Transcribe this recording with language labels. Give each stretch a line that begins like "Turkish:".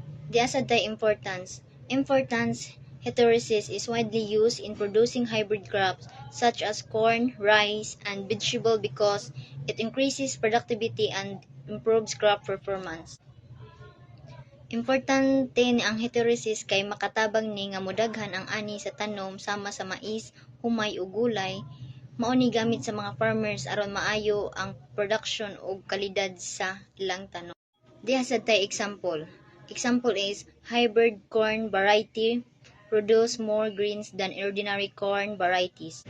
Cebuano: Di asad tay importance.
English: Heteresis is widely used in producing hybrid crops such as corn, rice, and vegetable because it increases productivity and improves crop performance.
Cebuano: Importante ni ang heteresis kay makatabang ni nga modaghan ang ani sa tanom sama sa mais, humay ug gulay. Mao ni gamit sa mga farmers aron maayo ang production ug kalidad sa ilang tanom. Diha sad tay example.
English: Example is hybrid corn variety produce more grains than ordinary corn varieties.